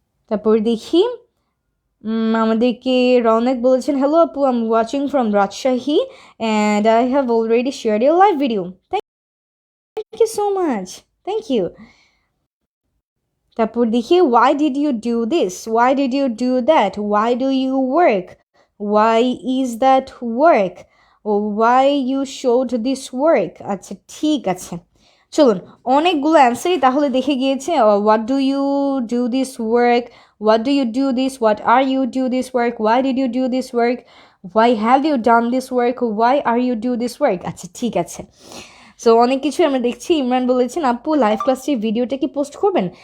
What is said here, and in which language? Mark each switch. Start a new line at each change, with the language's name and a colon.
Bangla: তারপর দেখি আমাদেরকে রৌনক বলেছেন
English: Hello আপু, I am watching from Rajshahi and I have already shared your live video, thank you so much, thank you.
Bangla: তারপর দেখি
English: Why did you do this, why did you do that, why do you work, why is that work, or why you showed this work.
Bangla: আচ্ছা ঠিক আছে, চলুন অনেকগুলো অ্যান্সারই তাহলে দেখে গিয়েছে।
English: What do you do this work, what do you do this, what are you do this work, why did you do this work, why have you done this work, why are you do this work.
Bangla: আচ্ছা ঠিক আছে, so অনেক কিছু আমরা দেখছি। ইমরান বলেছেন আপু live ক্লাসটির ভিডিওটা কি পোস্ট করবেন?